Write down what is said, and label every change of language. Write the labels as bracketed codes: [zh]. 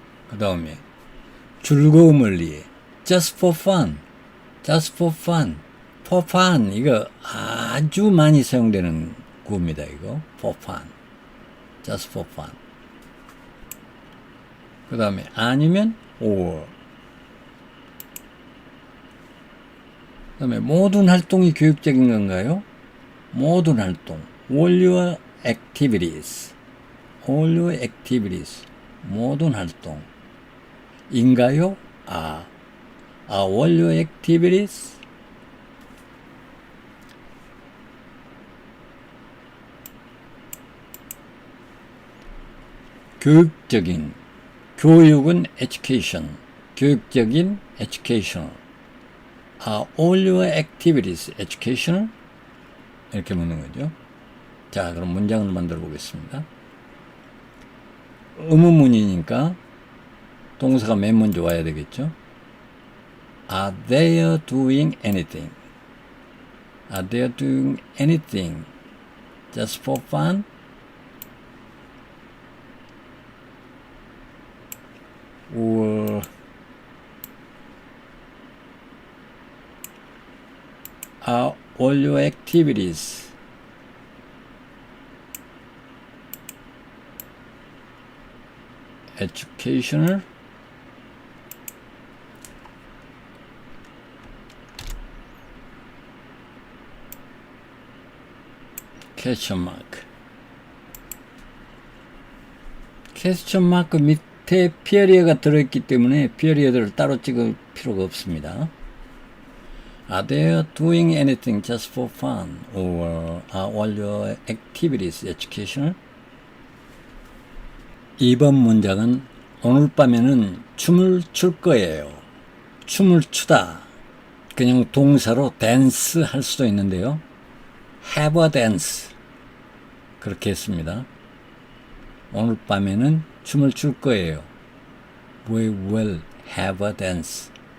[ko] 그 다음에 즐거움을 위해 [en] just for fun, just for fun, [ko] for fun 이거 아주 많이 사용되는 구호입니다. [en] 이거 for fun, just for fun. [ko] 그 다음에 아니면 or. 그 다음에 모든 활동이 교육적인 건가요? 모든 활동 [en] all your activities, all your activities 모든 활동 인가요? Are all your activities [ko] 교육적인 교육은 [en] education [ko] 교육적인 [en] educational Are all your activities educational? [ko] 이렇게 묻는 거죠. 자, 그럼 문장을 만들어 보겠습니다. 의문문이니까 동사가 맨 먼저 와야 되겠죠. [en] Are they doing anything? Are they doing anything just for fun? Or are all your activities educational, [ko] 퀘스천 마크. 퀘스천 마크 밑에 피어리어가 들어있기 때문에 피어리어들을 따로 찍을 필요가 없습니다. [en] Are they doing anything just for fun? Or are all your activities educational? [ko] 2번 문장은 오늘 밤에는 춤을 출 거예요. 춤을 추다. 그냥 동사로 dance 할 수도 있는데요. [en] have a dance. [ko] 그렇게 했습니다. 오늘 밤에는 춤을 출 거예요. [en] We will have a dance.